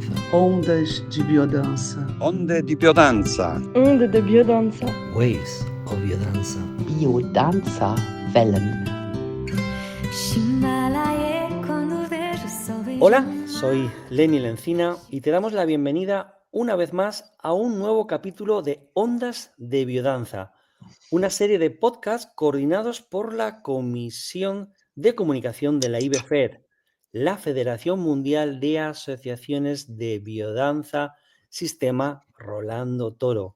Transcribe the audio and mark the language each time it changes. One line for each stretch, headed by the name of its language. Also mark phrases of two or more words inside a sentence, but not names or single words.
Portuguese: Ondas de biodança.
Italian: Onde di biodanza.
French: Onde de biodanza.
English: Waves of biodanza.
German: Biodanza-Wellen.
Spanish: Hola, soy Lenny Lencina y te damos la bienvenida una vez más a un nuevo capítulo de Ondas de Biodanza, una serie de podcasts coordinados por la Comisión de Comunicación de la IBFER, la Federación Mundial de Asociaciones de Biodanza, Sistema Rolando Toro.